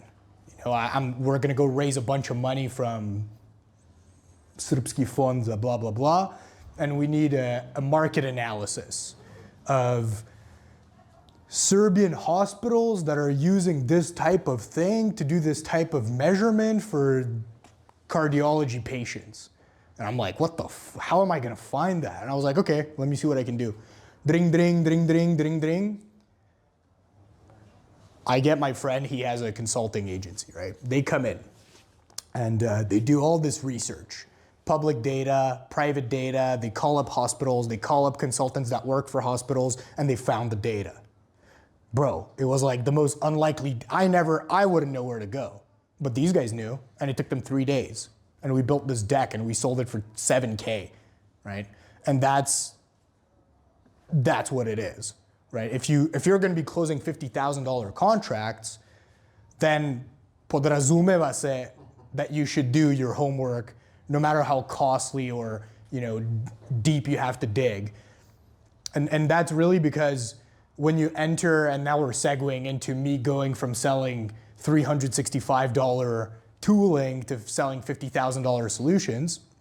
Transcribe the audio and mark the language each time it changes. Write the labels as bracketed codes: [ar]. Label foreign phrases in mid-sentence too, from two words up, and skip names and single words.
[en] We're gonna go raise a bunch of money from Srpski fond, blah, blah, blah, and we need a market analysis of Serbian hospitals that are using this type of thing to do this type of measurement for cardiology patients. And I'm like, how am I gonna find that? And I was like, okay, let me see what I can do. Dring, dring, dring, dring, dring, dring. I get my friend, he has a consulting agency, right? They come in and they do all this research. Public data, private data, they call up hospitals, they call up consultants that work for hospitals, and they found the data. Bro, it was like the most unlikely, I wouldn't know where to go. But these guys knew, and it took them 3 days. And we built this deck and we sold it for $7K, right? And that's what it is. Right? If you're going to be closing $50,000 contracts, then [sr] podrazumeva se [en] that you should do your homework, no matter how costly or deep you have to dig. And that's really because when you enter, and now we're segueing into me going from selling $365 tooling to selling $50,000 solutions.